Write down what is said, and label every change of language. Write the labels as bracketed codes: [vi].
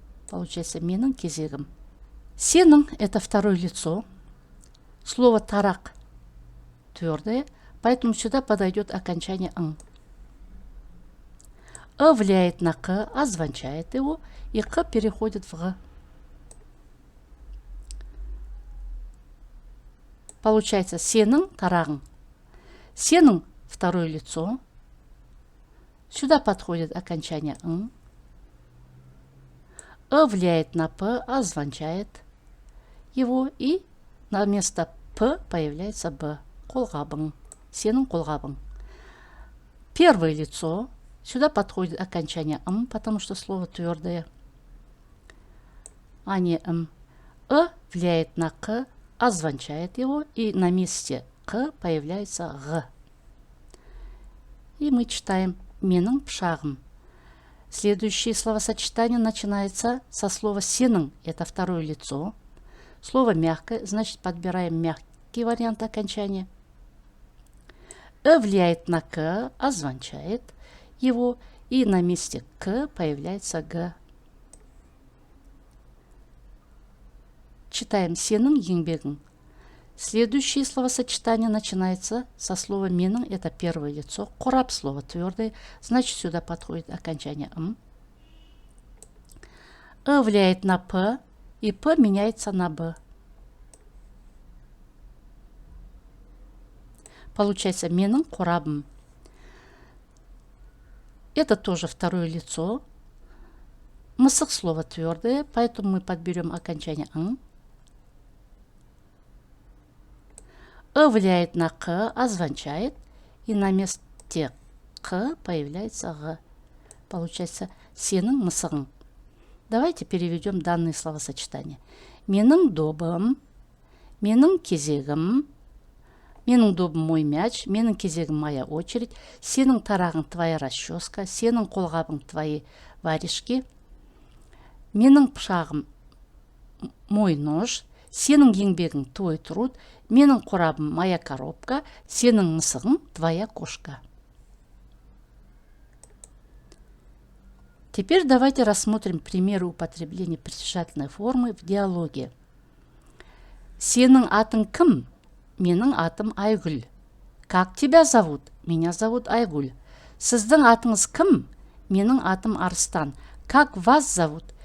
[ru] Получается [kk] менің кезегім. [ru] Сенің – это второе лицо. Слово «тарақ» твердое, поэтому сюда подойдет окончание «ң». Влияет на «к», озвучает его, и «к» переходит в «г». Получается [kk] сенің тарағың. [ru] Сенің второе лицо. Сюда подходит окончание «ң». Влияет на «п», озвучает его, и на место «п» появляется «б». [kk] Қолғабың. Сенің қолғабың. [ru] Первое лицо. Сюда подходит окончание «м», потому что слово твердое, а не «м». Влияет на «к», озвучает его, и на месте «к» появляется «г». И мы читаем [kk] «менің пышағым». [ru] Следующее словосочетание начинается со слова «сенің». Это второе лицо. Слово мягкое, значит подбираем мягкий вариант окончания. Влияет на «к», озвучает его, и на месте «к» появляется «г». Читаем [kk] «сенің еңбегің». [ru] Следующее словосочетание начинается со слова «менің». Это первое лицо. Қорап слово твердое, значит сюда подходит окончание «м». Влияет на «п», и «п» меняется на «б». Получается [kk] менің қорабым. [ru] Это тоже второе лицо. Мысық слово твердое, поэтому мы подберем окончание «ң». Влияет на «к», озвучает, и на месте «к» появляется «г». Получается [kk] сенің мысығың. [ru] Давайте переведем данные словосочетания. [kk] Менің добым, менің кезегім, менің добым [ru] мой мяч, [kk] менің кезегім [ru] моя очередь, [kk] сенің тарағың [ru] твоя расческа, [kk] сенің қолғабың [ru] твои варежки, [kk] менің пышағым [ru] мой нож, [kk] сенің еңбегің [ru] твой труд, [kk] менің қорабым [ru] моя коробка, [kk] сенің мысығың [ru] твоя кошка. Теперь давайте рассмотрим примеры употребления притяжательной формы в диалоге. [kk] Сенің атың кім? Менің атым Айгүл. [ru] Как тебя зовут? Меня зовут Айгүл. [kk] Сіздің атыңыз кім? Менің атым Арыстан. [ru] Как вас зовут?